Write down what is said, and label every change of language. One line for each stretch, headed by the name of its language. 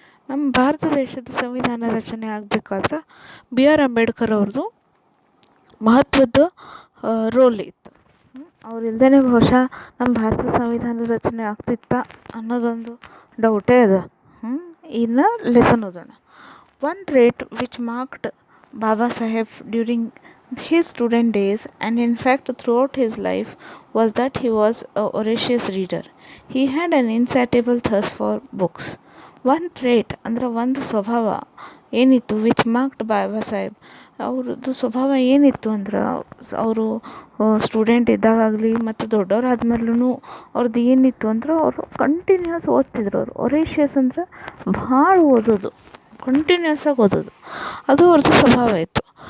Kannada: ನಮ್ಮ ಭಾರತ ದೇಶದ ಸಂವಿಧಾನ ರಚನೆ ಆಗಬೇಕಾದ್ರೆ ಬಿ ಆರ್ ಅಂಬೇಡ್ಕರ್ ಅವ್ರದ್ದು ಮಹತ್ವದ ರೋಲ್ ಇತ್ತು. ಅವ್ರಿಲ್ದೇ ಬಹುಶಃ ನಮ್ಮ ಭಾರತದ ಸಂವಿಧಾನ ರಚನೆ ಆಗ್ತಿತ್ತ ಅನ್ನೋದೊಂದು ಡೌಟೇ ಅದ. ಇನ್ನು ಲೆಸನ್ ಓದೋಣ.
English: One trait which marked Baba Saheb during his student days, and in fact throughout his life, was that he was a voracious reader. He had an insatiable thirst for books. One trait
Kannada: ಅಂದರೆ ಒಂದು ಸ್ವಭಾವ ಏನಿತ್ತು
English: which marked
Kannada: Baba Saheb, ಅವ್ರದ್ದು ಸ್ವಭಾವ ಏನಿತ್ತು ಅಂದ್ರೆ ಅವರು student ಇದ್ದಾಗಲಿ ಮತ್ತು ದೊಡ್ಡವ್ರು ಆದ್ಮೇಲೂ ಅವ್ರದ್ದು ಏನಿತ್ತು ಅಂದ್ರೆ ಅವರು ಕಂಟಿನ್ಯೂಸ್ ಓದ್ತಿದ್ರು. ಅವರು ಒರೇಷಿಯಸ್ ಅಂದ್ರೆ ಭಾಳ ಓದೋದು, ಕಂಟಿನ್ಯೂಸ್ ಆಗಿ ಓದೋದು, ಅದು ಅವ್ರದ್ದು ಸ್ವಭಾವ ಇತ್ತು.